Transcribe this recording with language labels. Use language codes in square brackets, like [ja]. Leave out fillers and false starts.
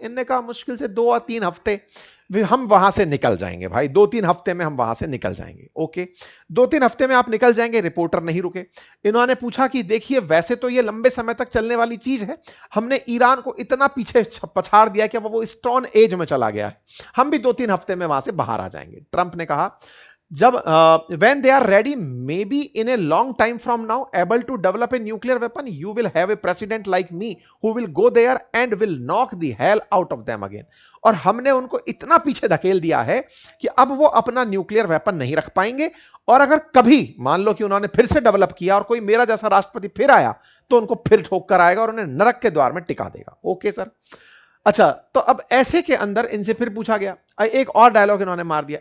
[hi] इनने कहा मुश्किल से 2 या 3 हफ्ते हम वहां से निकल जाएंगे भाई, 2-3 हफ्ते में हम वहां से निकल जाएंगे। ओके, 2-3 हफ्ते में आप निकल जाएंगे। रिपोर्टर नहीं रुके। इन्होंने पूछा कि देखिए वैसे तो ये लंबे समय तक चलने वाली चीज है, हमने ईरान को इतना पीछे पछाड़ दिया कि वो स्टोन एज में चला गया है, हम भी 2-3 हफ्ते में वहां से बाहर आ जाएंगे। ट्रंप ने कहा जब [en] when they are ready, maybe in a long time from now, able to develop a nuclear weapon, you will have a president like me who will go there and will knock the hell out of them again. [hi] और हमने उनको इतना पीछे धकेल दिया है कि अब वो अपना न्यूक्लियर वेपन नहीं रख पाएंगे, और अगर कभी मान लो कि उन्होंने फिर से डेवलप किया और कोई मेरा जैसा राष्ट्रपति फिर आया, तो उनको फिर ठोक कर आएगा और उन्हें नरक के द्वार में टिका देगा। Okay sir. अच्छा, तो अब ऐसे के अंदर इनसे फिर पूछा गया, एक और डायलॉग इन्होंने मार दिया।